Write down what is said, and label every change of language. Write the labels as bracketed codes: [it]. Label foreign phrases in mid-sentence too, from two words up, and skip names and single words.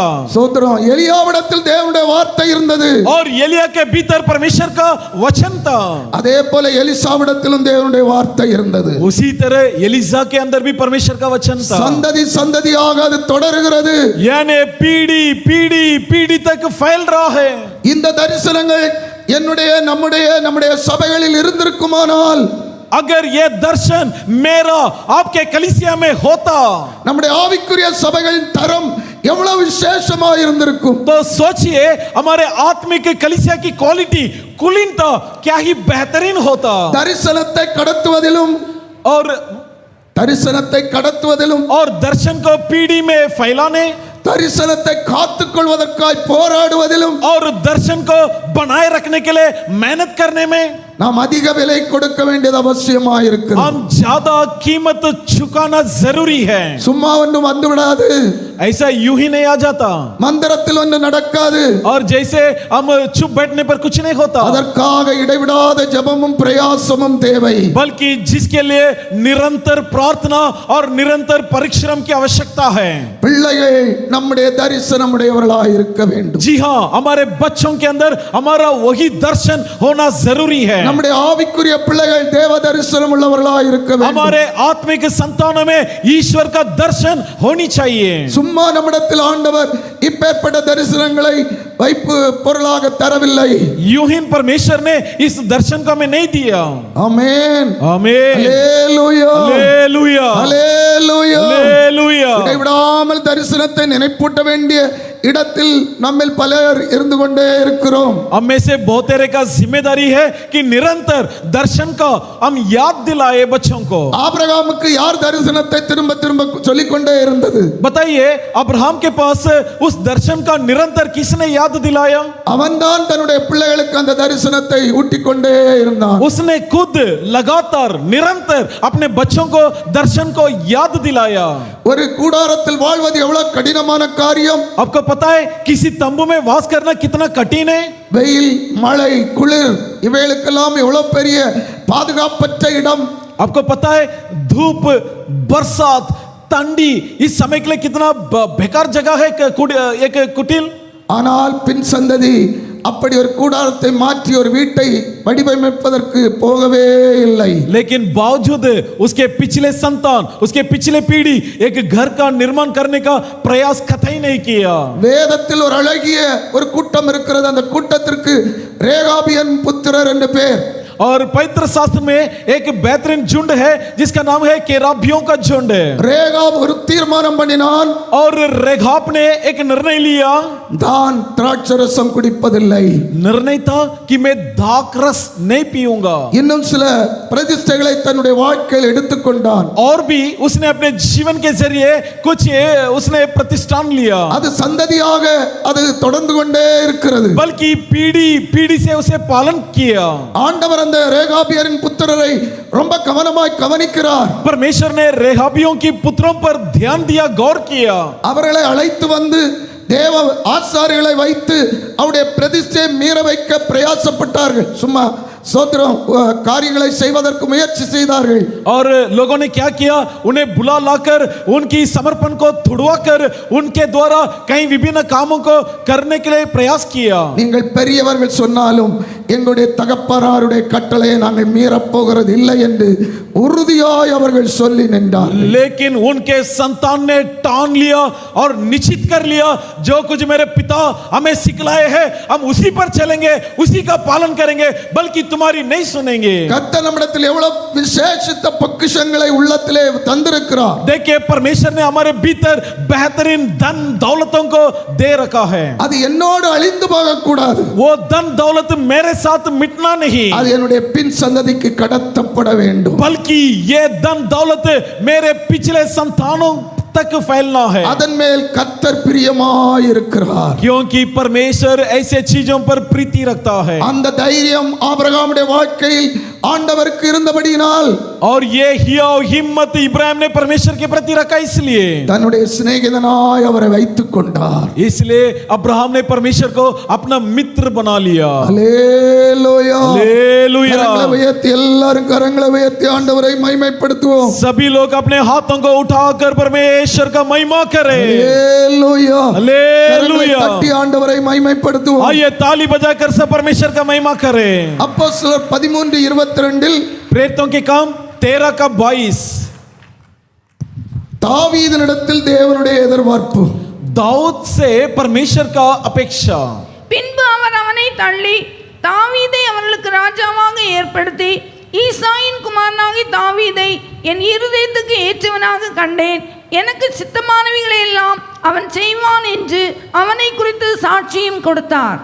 [ta] ஸ்தோத்திரம். எலியாவிடத்தில் தேவனுடைய வார்த்தை இருந்தது. [hi] और एलिया के भीतर परमेश्वर का वचन था. [ta] அதே போல எலிசாவிடத்திலும் தேவனுடைய வார்த்தை இருந்தது. [hi] उसी तरह एलिसा के अंदर भी परमेश्वर का वचन था. [ta] சந்ததி சந்ததியாக அது தொடர்கிறது. [hi] यानी पीढ़ी तक फैल रहा है. [ta] இந்த தரிசனங்கள் நம்முடைய சபைகளில் இருந்திருக்குமானால், [hi] अगर ये दर्शन मेरा आपके कलीसिया में होता, [ta] நம்முடைய ஆவிக்குரிய சபைகளின் தரம் எவ்வளவு விசேஷமாக இருந்திருக்கும். [hi] तो सोचिए हमारे आत्मिक कलीसिया की क्वालिटी कुलीनता क्या ही बेहतरीन होता. [ta] தரிசனத்தை கடத்துவதிலும் [hi] और दर्शन को पीढ़ी में फैलाने, [ta] தரிசனத்தை காத்துக்கொள்வதற்காய் போராடுவதிலும், [hi] और दर्शन को बनाए रखने के लिए मेहनत करने में [ta] நாம் அதிக விலை கொடுக்க வேண்டியது அவசியமாக இருக்கிறது. [hi] हम ज्यादा कीमत चुकाना जरूरी है. [ta] சும்மா ஒன்றும் வந்து விடாது. [hi] ऐसा यूं ही नहीं आ जाता. [ta] மந்திரத்தில் ஒன்று நடக்காது. [hi] और जैसे हम चुप बैठने पर कुछ नहीं होता. [ta] அதற்காக இடைவிடாத ஜெபமும் பிரயாசமும் தேவை. [hi] बल्कि जिसके लिए निरंतर प्रार्थना और निरंतर परिश्रम की आवश्यकता है. [ta] பிள்ளைகள் நம்முடைய தரிசனம் உடையவர்களாய் இருக்க வேண்டும். [hi] जी हाँ, हमारे बच्चों के अंदर हमारा वही दर्शन होना जरूरी है. [ta] நம்முடைய ஆவிக்குரிய பிள்ளைகள் தேவ தரிசனம் உள்ளவர்களாய் இருக்க வேண்டும். [hi] हमारे आत्मिक संतानों में ईश्वर का दर्शन होनी चाहिए. [ta] சும்மா நம்மிடத்தில் ஆண்டவர் இப்பேற்பட்ட தரிசனங்களை வைப்பு பொருளாக தரவில்லை. [hi] यूं ही परमेश्वर ने इस दर्शन को हमें नहीं दिया. [ta] ஆமென். [hi] आमीन. [ta] அல்லேலூயா. [hi] हालेलुया. [ta] அல்லேலூயா. [hi] हालेलुया. [ta] இடைவிடாமல் தரிசனத்தை நினைப்பூட்ட வேண்டிய இடத்தில் நம்மில் பலர் இருந்து கொண்டே இருக்கிறோம். [hi] हम में से बहुतेरे का जिम्मेदारी है कि निरंतर दर्शन का हम याद दिलाए बच्चों को. [ta] ஆபிரகாமுக்கு யார் தரிசனத்தை திரும்ப திரும்ப சொல்லிக் கொண்டே இருந்தது? [hi] बताइए, अब्राहम के पास उस दर्शन का निरंतर किसने याद दिलाया? [ta] அவன்தான் தன்னுடைய பிள்ளைகளுக்கு அந்த தரிசனத்தை ஊட்டிக் கொண்டே இருந்தான். [hi] उसने खुद लगातार निरंतर अपने बच्चों को दर्शन को याद दिलाया. [ta] ஒரு கூடாரத்தில் வாழ்வது எவ்வளவு கடினமான காரியம். [hi] आपको पता है किसी तंबू में वास करना कितना कठिन है? [ta] வெயில், மழை, குளிர் இவைகளுக்கெல்லாம் எவ்வளவு பெரிய பாதுகாப்பற்ற இடம். [hi] आपको पता है धूप, बरसात, ठंडी, इस समय के लिए कितना बेकार जगह है एक कुटिल. [ta] ஆனால் பின் சந்ததி அப்படி ஒரு கூடாரத்தை மாற்றி ஒரு வீட்டை வடிவமைப்பதற்கு போகவே இல்லை. [hi] लेकिन बावजूद उसके पिछले संतान, उसके पिछले पीढ़ी एक घर का निर्माण करने का प्रयास कतई नहीं किया. [ta] வேதத்தில் ஒரு அழகிய ஒரு கூட்டம் இருக்கிறது. அந்த கூட்டத்திற்கு ரேகாபியன் புத்திரர் என்று பெயர். [hi] और पवित्र शास्त्र में एक बेहतरीन झुंड है जिसका नाम है केराबियों का झुंड. [ta] ரேகாப் ஒரு தீர்மானம் பண்ணினான். [hi] और रेघाब ने एक निर्णय लिया. [ta] தான் திராட்சரசம் குடிப்பதில்லை. [hi] निर्णय था कि मैं दाख रस नहीं पीऊंगा. [ta] இன்னும் சில பிரதிஷ்டைகளை தன்னுடைய வாழ்க்கையில் எடுத்துக்கொண்டான். [hi] और भी उसने अपने जीवन के जरिए कुछ उसने प्रतिष्ठान लिया. [ta] அது சந்ததியாக அது தொடர்ந்து கொண்டே இருக்கிறது. [hi] बल्कि पीढ़ी पीढ़ी से उसे पालन किया. [ta] ஆண்டவர் அந்த ரேகாபியரின் புத்திரரை ரொம்ப கவனமாய் கவனிக்கிறார். [hi] परमेश्वर ने रेहाबियों की पुत्रों पर ध्यान दिया, गौर किया. [ta] அவர்களை அழைத்து வந்து தேவ ஆசாரியர்களை வைத்து அவருடைய பிரதிஷ்டையை மீற வைக்க பிரயாசப்பட்டார்கள். சும்மா சோத்திரம் காரியங்களை செய்வதற்கு முயற்சி செய்தார்கள். [hi] और लोगों ने क्या किया, उन्हें बुला लाकर उनकी समर्पण को तुड़वा कर उनके द्वारा कई विभिन्न कामों को करने के लिए प्रयास किया. [ta] நீங்கள் பெரியவர்கள் சொன்னாலும் எங்களுடைய தகப்பனாருடைய கட்டளையை நாங்கள் மீறப் போகிறது இல்லை என்று உறுதியாய் அவர்கள் சொல்லி நின்றார்கள். [hi] लेकिन उनके संतान ने ठान लिया और निश्चित कर लिया, जो कुछ मेरे पिता हमें सिखलाए हैं हम उसी पर चलेंगे, उसी का पालन करेंगे, बल्कि तुम्हारी नहीं सुनेंगे. [ta] கர்த்தர் நம்மிடத்தில் எவ்வளவு விசேஷித்த பொக்கிஷங்களை உள்ளத்திலே தந்திருக்கிறார். [hi] देखिए परमेश्वर ने हमारे भीतर बेहतरीन धन दौलतों को दे रखा है. [ta] அது என்னோடு அழிந்து போக கூடாது. [hi] वो धन दौलत मेरे साथ मिटना नहीं, [ta] அது என்னுடைய பின் சந்ததிக்கு கடத்தப்பட வேண்டும். [hi] बल्कि ये धन दौलत मेरे पिछले संतानों तक फैलना है. [ta] அதன் மேல் கர்த்தர் பிரியமாய் இருக்கிறார். [hi] क्योंकि परमेश्वर ऐसे चीजों पर प्रीति रखता है. [ta] அந்த தைரியம் ஆபிரகாமுடைய வாழ்க்கையில் ஆண்டவருக்கு இருந்தபடியினால் [hi] और ये हिम्मत इब्राहिम ने परमेश्वर के प्रति रखा, इसलिए [ta] தன்னுடைய சிநேகிதனாய் அவரை வைத்துக் கொண்டார். [hi] इसलिए अब्राहम ने परमेश्वर को अपना मित्र बना लिया. [ta] அல்லேலூயா. [hi] हालेलुया. [ta] கரங்களை உயர்த்தி எல்லாரும் கரங்களை உயர்த்தி ஆண்டவரை மகிமைப்படுத்துவோம். [hi] सभी लोग अपने हाथों को उठाकर परमेश्वर का महिमा करें. [ta] அல்லேலூயா. கரங்களை [hi] हालेलुया. [ta] தட்டி ஆண்டவரை மகிமைப்படுத்துவோம். [hi] आइए ताली बजाकर सब परमेश्वर का महिमा करें. [ta] அப்போஸ்தலர் 13:22 [hi] प्रेरितों के काम 13 का 22. [ta] தாவீதினிடத்தில் தேவனுடைய எதிர்பார்ப்பு. [hi] दाऊद से परमेश्वर का अपेक्षा. [ta] பின்பு அவர் அவனை தள்ளி தாவீதை அவர்களுக்கு ராஜாவாக ஏற்படுத்தி ஈசாயின் குமாரனாகி தாவீதை என் இருதயத்துக்கு ஏற்றவனாக கண்டேன், எனக்கு சித்தமானவைகளை எல்லாம் அவன் செய்வான் என்று அவனை குறித்து சாட்சியும் கொடுத்தார்.